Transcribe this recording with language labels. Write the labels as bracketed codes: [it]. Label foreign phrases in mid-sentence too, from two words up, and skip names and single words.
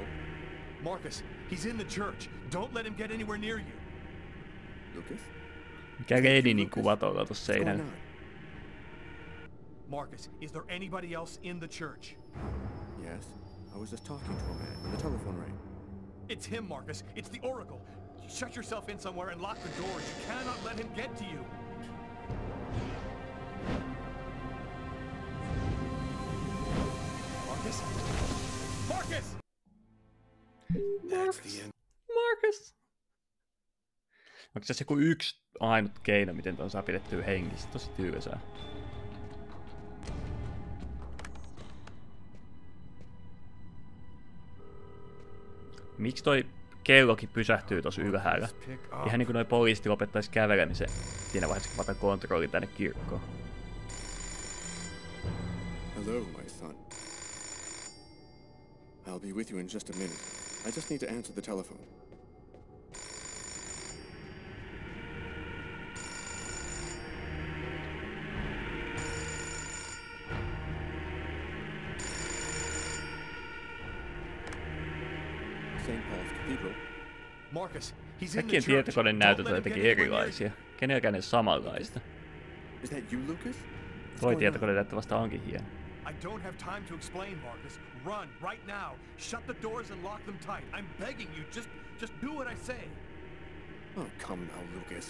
[en] Marcus, he's in the church. Don't let him get anywhere near you. Lucas? [fi] Mikä Leninin kuva tuolla tuossa seinällä? [en] Marcus, is there anybody else in the church? Yes. I was just talking to a man when the telephone rang. It's him, Marcus. It's the Oracle. Shut yourself in somewhere and lock the doors. You cannot let him get to you. Marcus? Marcus! That's the end. Markus! [fi] Onko tässä joku yksi ainut keino, miten tuon saa pidettyä hengissä? Tosi tylsää. Miksi toi kellokin pysähtyy tossa ylhäällä? Ihan niinku noi poliisit lopettais kävelemisen siinä vaiheessa, kun mä otan kontrollin tänne kirkkoon. [en] Hello, my son. I'll be with you in just a minute. I just need to answer the telephone. St. Paul's Cathedral. Marcus, he's in the [fi] Kaikkien [en] church. [fi] tietokoneen näytöt on [en] Don't let him [fi] jotenkin [en] get anywhere near [fi] erilaisia. Kenelläkään ei ole samanlaista. [en] Is that you, Lucas? [fi] Toi tietokone näyttävästä onkin hieno. [en] I don't have time to explain, Marcus. Run, right now. Shut the doors and lock them tight. I'm begging you, just do what I say. Oh, come now, Lucas.